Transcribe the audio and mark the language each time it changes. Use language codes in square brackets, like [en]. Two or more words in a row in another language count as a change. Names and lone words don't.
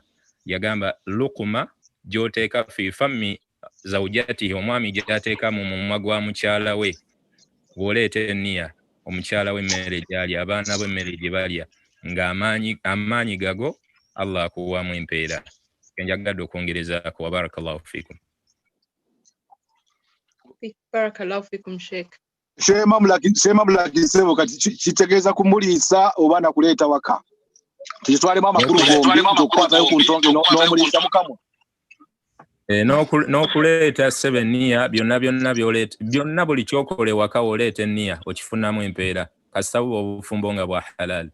[lg] Yagamba lukuma gy'oteeka [ar] في فم زوجته, [lg] omwami gy'ateeka mu mumwa gwa mukyala we. Bw'oleeta enniya omukyala we emmere gy'alya, abaana be emmere gye balya, ng'amaanyi gago Allah akuwaamu empeera. Njagadde okwongerezaako. [ar] وبارك الله فيكم. بارك الله فيكم شيخ. [lg] Shema mulagizebo kati kitegeeza kumuliisa oba na kuleeta waka. Tukitwalemu amakulu gombi tukwatayo ku ntonge n'omuliisa mukamwa. N'okuleeta sebe nniya byonna by'oleeta, byonna buli kyokole waka oleeta enniya okifunamu empeera kasita buba obufumbo nga bwa halal.